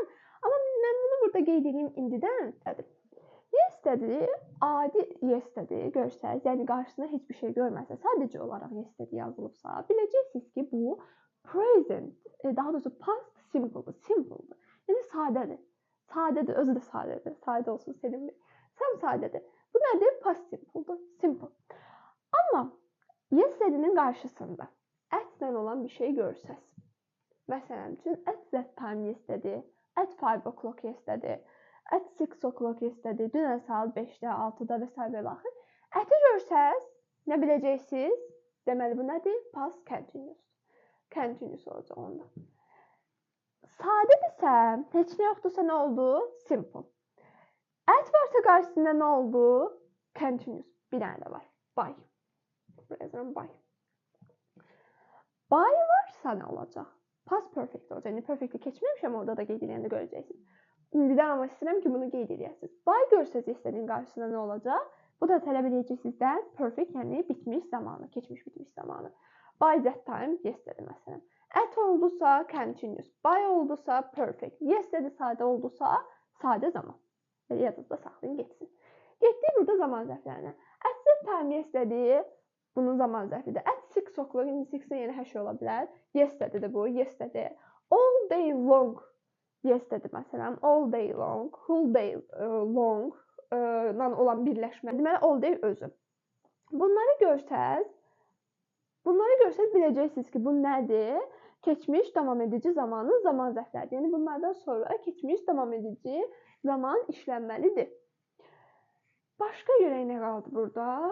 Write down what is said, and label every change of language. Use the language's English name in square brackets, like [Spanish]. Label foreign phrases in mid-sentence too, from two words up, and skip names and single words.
[Azerbaijani] Amma mən bunu burada qeyd edeyim indidən. Yesterday, adi yesterday görsəz, yəni qarşısında heç bir şey görməsə, sadəcə olaraq yesterday yazılıbsa, biləcəksiniz ki, bu present, daha doğrusu [English] past simple'dır, [Azerbaijani] simple'dır. Yəni sadədir. Sadədir, özü də sadədir. Sadə olsun sevinmir. Sam sadədir. Bu nədir? [English] Past simple'dır, [Azerbaijani] simple. Amma yesterday'nin qarşısında at'lə olan bir şey görsəz. Məsələn üçün, [English] at that time yesterday, at 5 o'clock yesterday, at 6 o'clock yesterday, [Azerbaijani] dünən saat 5-də, 6-da və s. və axır. Ət'i görsəz, nə biləcəksiniz? Deməli, bu nədir? [English] Past continuous. [Azerbaijani] Continuous olacaq onda. Sadədirsə, heç nə yoxdursa nə oldu? Simple. At varsa qarşısında nə oldu? Continuous. Bir dənə də var. By. Yazıram by. By varsa nə olacaq? [English] Past perfect [Azerbaijani] olacaq. Yəni perfect'i keçməmişəm, orada da qeyd edəndə görəcəksiniz. İndidən amma istəyirəm ki, bunu qeyd edəsiniz. By görsəz istədiyin qarşısında nə olacaq? Bu da tələb edəcək sizdən perfect, yəni bitmiş zamanı, keçmiş bitmiş zamanı. [English] By that time, yesterday məsələn. [Azerbaijani] At oldusa continuous, by oldusa perfect, yesterday sadə oldusa sadə zaman. Yadınızda saxlayın, getsin. Getdik burada zaman zərflərinə. [English] At that time, yesterday, [Azerbaijani] bunun zaman zərfidir. [English] At 6 o'clock, [Azerbaijani] 6-də yəni hər şey ola bilər. Yesterday'dir bu, [English] yesterday. All day long. [Azerbaijani] Yesterday məsələn, [English] all day long, whole day long [Azerbaijani] olan birləşmə. Deməli, [English] all day özü. [Azerbaijani] Bunları görsəz biləcəksiniz ki, bu nədir? Keçmiş davam edici zamanın zaman zərfləridir. Yəni, bunlardan sonra keçmiş davam edici zaman işlənməlidir. Başqa görək nə qaldı burada?